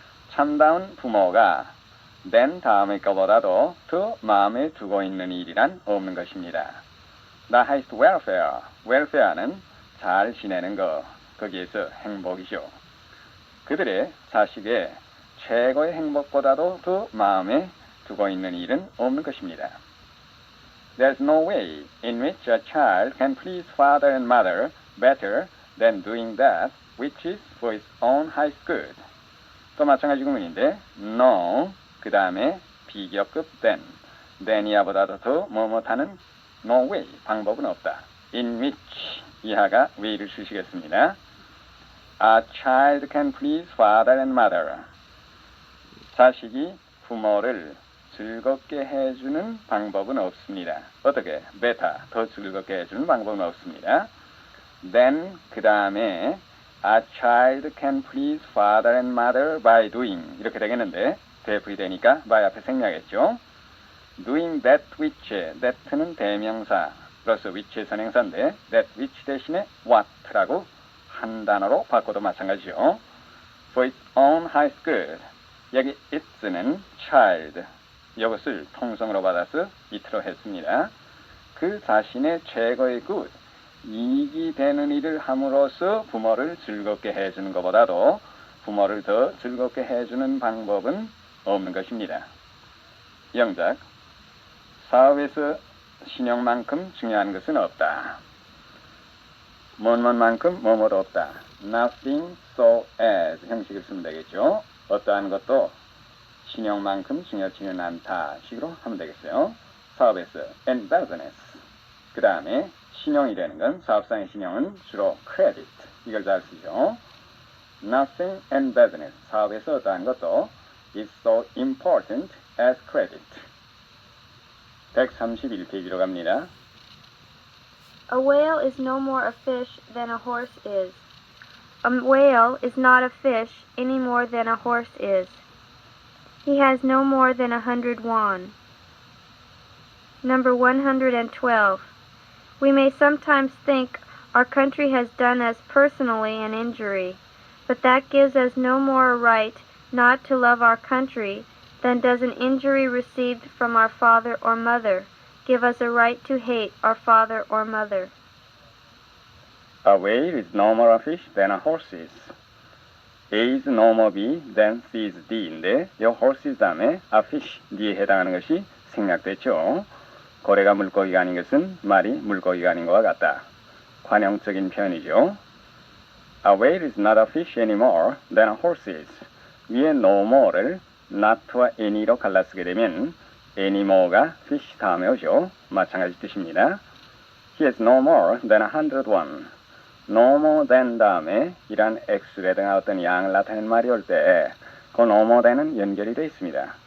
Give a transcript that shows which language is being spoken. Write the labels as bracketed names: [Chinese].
[Korean] 참다운 부모가 than 다음의 것보다도 더 마음에 두고 있는 일이란 없는 것입니다. [English] The highest welfare, [Korean] welfare는 잘 지내는 것, 거기에서 행복이죠. 그들의 자식의 최고의 행복보다도 더 마음에 두고 있는 일은 없는 것입니다. [English] There's no way in which a child can please father and mother better than doing that which is for its own highest good. [Korean] 또 마찬가지 구문인데 no, 그 다음에 비교급 than이야보다도 더 뭐뭐하는 no way, 방법은 없다. [English] in which, [Korean] 이하가 way를 쓰시겠습니다. [English] A child can please father and mother. [Korean] 자식이 부모를 즐겁게 해주는 방법은 없습니다. 어떻게? better, 더 즐겁게 해주는 방법은 없습니다. [English] then, 그 다음에 A child can please father and mother by doing [Korean] 이렇게 되겠는데 대풀이 되니까 by 앞에 생략했죠. [English] doing that which, [Korean] that는 대명사 플러스 which의 선행사인데 that which 대신에 what라고 한 단어로 바꿔도 마찬가지죠. [English] for its own highest good [Korean] 여기 it는 child 이것을 통성으로 받아서 it로 했습니다. 그 자신의 최고의 good 이익이 되는 일을 함으로써 부모를 즐겁게 해주는 것보다도 부모를 더 즐겁게 해주는 방법은 없는 것입니다. 영작 사업에서 신용만큼 중요한 것은 없다. 뭐뭐만큼 뭐뭐도 없다. Nothing so as 형식을 쓰면 되겠죠. 어떠한 것도 신용만큼 중요치는 않다 식으로 하면 되겠어요. 사업에서 and business 그 다음에 신용이 되는 건 사업상의 신용은 주로 credit 이걸 잘 쓰죠. [English] Nothing and business [Korean] 사업에서 어떠한 것도 [English] is so important as credit. [Korean] 131페이지로 갑니다. [English] A whale is no more a fish than a horse is. A whale is not a fish any more than a horse is. He has no more than 100 won. Number 112. We may sometimes think our country has done us personally an injury, but that gives us no more a right not to love our country than does an injury received from our father or mother, give us a right to hate our father or mother. A whale is no more a fish than a horse is. A is no more B than C is D인데 이 horse 다음에 a fish, [Korean] D에 해당하는 것이 생략됐죠. 고래가 물고기가 아닌 것은 말이 물고기가 아닌 것과 같다. 관용적인 표현이죠. [English] A whale is not a fish anymore than a horse is. [Korean] 위에 no more를 not와 any로 갈라쓰게 되면 anymore가 fish 다음에 오죠. 마찬가지 뜻입니다. [English] He has no more than 101. [Korean] no more than 다음에 이란 액수라든가 어떤 양을 나타내는 말이 올 때 그 no more than은 연결이 되어 있습니다.